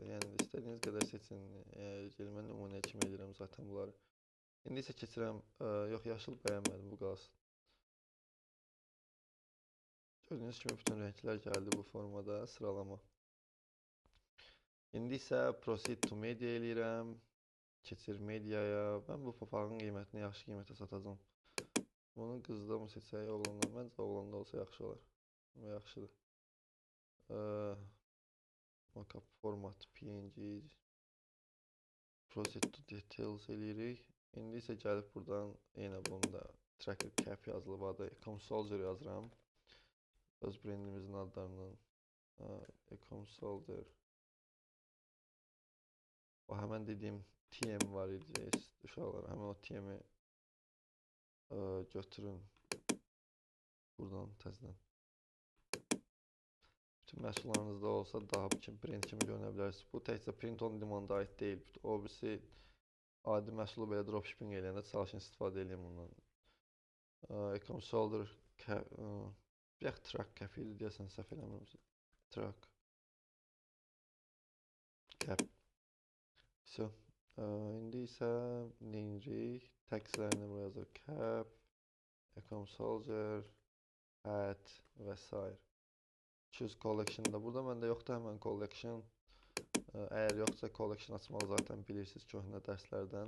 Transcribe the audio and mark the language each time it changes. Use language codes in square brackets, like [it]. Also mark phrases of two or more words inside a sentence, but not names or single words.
[az] Yəni istədiyiniz qədər seçin. Mən nümunə kimi edirəm zaten bunları. İndi isə keçirəm. Yox, yaşıl bəyənmədim, bu qalsın. Gördüyünüz kimi bütün rənglər gəldi bu formada, sıralama. İndi isə [en] proceed to media [az] eləyirəm. Keçir mediaya. Mən bu papağın qiymətini yaxşı qiymətə satacağım. Bunu qızda mı seçək, oğlanda? Məncə oğlanda olsa yaxşı olar. [en] Yaxşıdır. Mockup format PNG. Proceed to details eləyirik. [az] İndi isə gəlib buradan yenə bunda [en] tracker cap [az] yazılıb adı. EcomSoldier yazıram. Öz brendimizin adlarından. EcomSoldier. O həmən dediyim TM var idi uşaqlar. Həmən o TM'i götürün. Buradan təzədən. Bütün məhsullarınızda olsa daha brend kimi görünə bilərsiniz. Bu təkcə [en] print on demand [az] aid deyil. O birisi adi məhsulu belə dropshipping eləyəndə çalışın istifadə edin bundan. EcomSoldier bir [en] track cap [az] idi deyəsən, səhv eləmirəmsə. [en] Track cap. [az] So, indi isə neyəcəyik? Tagslərini buraya yazır. Cap, EcomSoldier, hat və s. [en] Choose collection'da. [az] Burada məndə yoxdur həmən collection. Əgər yoxsa collection açmalı zaten bilirsiniz köhnə dərslərdən.